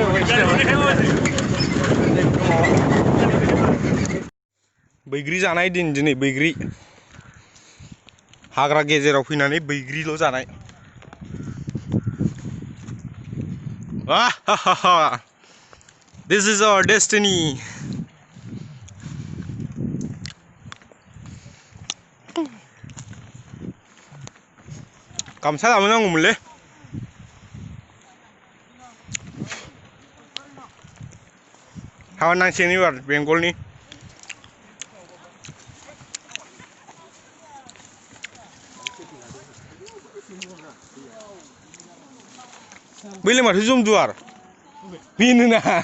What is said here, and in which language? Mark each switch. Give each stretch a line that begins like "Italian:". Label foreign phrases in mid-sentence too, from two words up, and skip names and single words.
Bodo: बैग्रि जानाय दिन दिनै बैग्रि हाग्रा गेजेराव फैनानै बैग्रिल' जानाय
English: This is our destiny.
Bodo: गामसा लाबोनांगौमोनलै हाबा नांसिगोन एबार बेंगलनि बैलाय माथो जमदुवार बेनो ना